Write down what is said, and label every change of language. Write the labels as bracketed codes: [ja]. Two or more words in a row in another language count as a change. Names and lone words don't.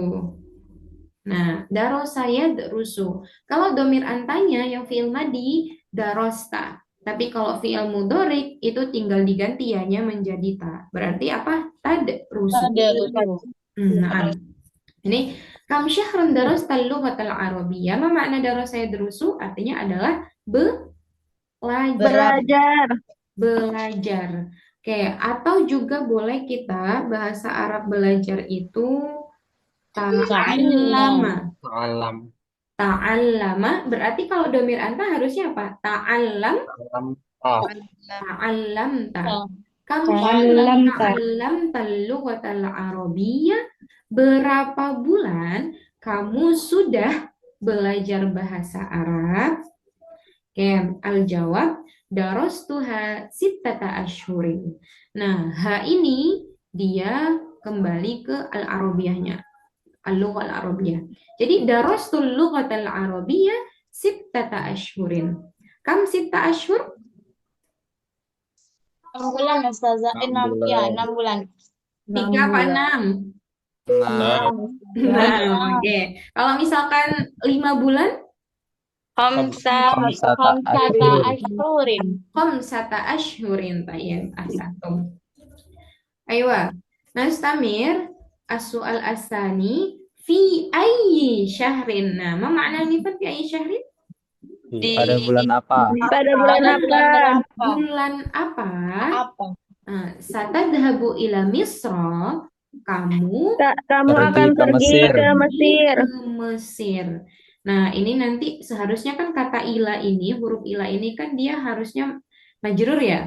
[ar] نعم، درس يدرس. [id] Kalau domir antanya yang [ar] فعل ماضٍ درستَ. [id] Tapi kalau [ar] فعل مضارع [id] itu tinggal diganti ya-nya menjadi ta. Berarti apa? Tadrusu. Nah, ini [ar] كم شهرًا درستَ اللغةَ العربيةَ. ما معنى درس يدرس? [id] Artinya adalah belajar. Oke, atau juga boleh kita bahasa Arab belajar itu ta'allama. Ta'allama berarti kalau domir anta harusnya apa? Ta'allamta. [ar] كم تعلمتَ اللغةَ العربيةَ. [id] Berapa bulan kamu sudah belajar bahasa Arab? [ar] الجواب درستُها ستةَ أشهرٍ. [id] Nah, ha ini dia kembali ke al-arabiyahnya, [ar] اللغة العربية. Jadi درستُ اللغةَ العربيةَ ستةَ أشهرٍ. كم ستة أشهر? [id] 6 bulan Ustazah. 6 ya, bulan. 6 bulan. 3 apa 6? 6. 6, oke. Kalau misalkan 5 bulan, [ar] خمسةَ أشهرٍ. خمسةَ أشهرٍ. طيب، أحسنتم. أيوه. نستمر السؤال الثاني في أي شهر. Nah, ما معنى نفات في أي شهر? [id] Pada bulan apa? Pada bulan apa? Bulan apa? Apa? [ar] ستذهب إلى مصر. [id] Kamu Kamu Pergi akan ke pergi Mesir. ke Mesir. ke Mesir. Nah, ini nanti seharusnya kan kata ila ini, huruf ila ini kan dia harusnya majrur ya.